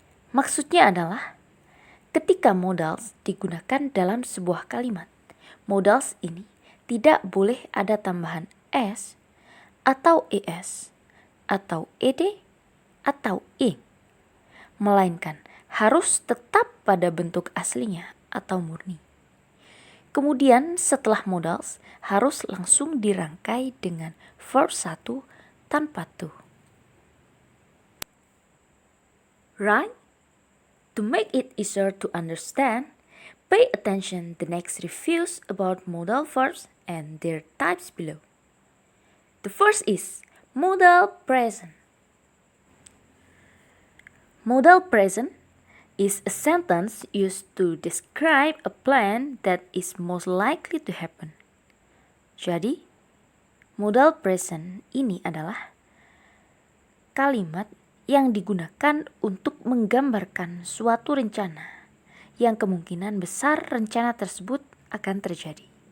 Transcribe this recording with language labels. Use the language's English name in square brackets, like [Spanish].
[Indonesian] Maksudnya adalah ketika modals digunakan dalam sebuah kalimat, modals ini tidak boleh ada tambahan s atau es atau ed atau ing, melainkan harus tetap pada bentuk aslinya atau murni. Kemudian setelah modals harus langsung dirangkai dengan verb satu tanpa to. [English] Right? To make it easier to understand, pay attention the next reviews about modal verbs and their types below. The first is modal present. Modal present is a sentence used to describe a plan that is most likely to happen. [Indonesian] Jadi, modal present ini adalah kalimat yang digunakan untuk menggambarkan suatu rencana yang kemungkinan besar rencana tersebut akan terjadi.